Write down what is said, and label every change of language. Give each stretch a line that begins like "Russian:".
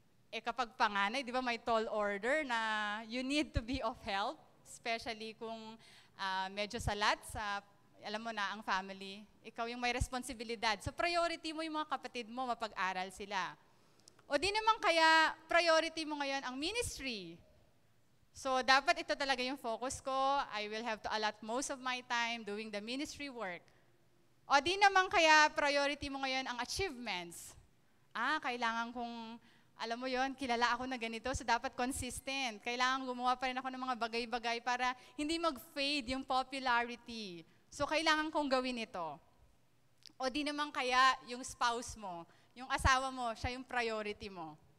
Filipino: Eh kapag panganay, di ba may
English: tall order
Filipino: na
English: you need to be of help,
Filipino: especially kung medyo salat sa, alam mo na, ang family. Ikaw yung may responsibilidad. So priority mo yung mga kapatid mo, mapag-aral sila. O di naman kaya priority mo ngayon ang ministry. So dapat ito talaga yung focus ko.
English: I will have to allot most of my time doing the ministry work.
Filipino: O di naman kaya priority mo ngayon ang achievements. Kailangan kong alam mo yon, kilala ako na ganito, so dapat consistent. Kailangan gumawa pa rin ako ng mga bagay-bagay para hindi mag-fade yung popularity. So kailangan kong gawin ito. O di naman kaya yung spouse mo, yung asawa mo, siya yung priority mo.